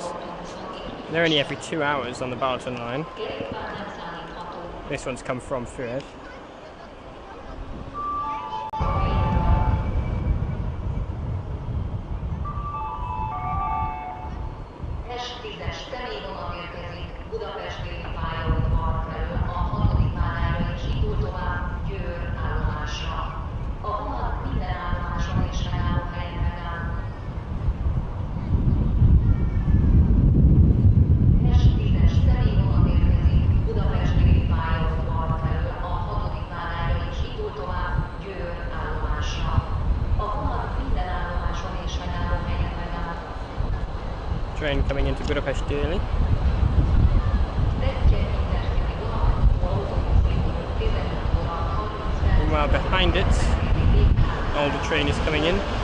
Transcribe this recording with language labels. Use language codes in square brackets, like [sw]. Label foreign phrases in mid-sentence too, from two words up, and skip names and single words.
[en] They're only every 2 hours on the Balaton line. This one's come from Füred. [hu] Budapest déli pályaudvar felől a 6. pályára és indul tovább Győr állomásra. A vonat minden állomáson és megállóhelyen megáll. Pest-Tízes személyvonat érkezik Budapest déli pályaudvar felől a 6. pályára és indul tovább Győr állomásra. A vonat minden állomáson és megállóhelyen megáll. [en] Train coming into Budapest daily. Meanwhile, behind it, older train is coming in.